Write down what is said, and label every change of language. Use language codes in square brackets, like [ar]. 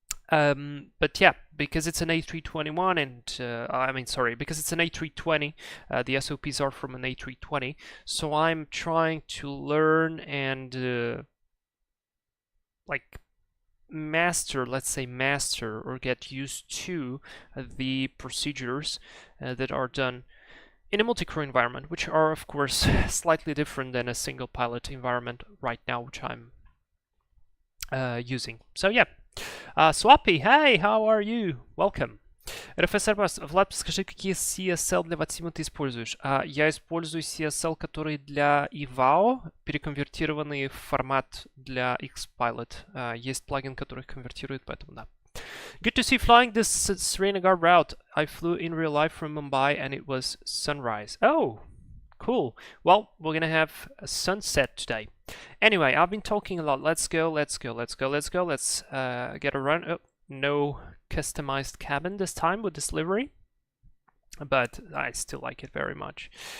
[en] But yeah, because it's an A321 and because it's an A320, the SOPs are from an A320, so I'm trying to learn and like master, let's say master, or get used to the procedures that are done in a multi-crew environment, which are of course slightly different than a single pilot environment right now, which I'm using. So yeah. Swappy, hey, how are you? Welcome. [ru] РФСР, Влад, скажи, какие CSL для VATSIM ты используешь? Я использую CSL, которые для IVAO, переконвертированные в формат для Xpilot. Есть плагин, который их конвертирует, поэтому да. [en] Good to see flying this Srinagar route. I flew in real life from Mumbai and it was sunrise. Oh, cool. Well, we're gonna have a sunset today. Anyway, I've been talking a lot. Let's go. Let's get a run. Oh, no customized cabin this time with this livery, but I still like it very much.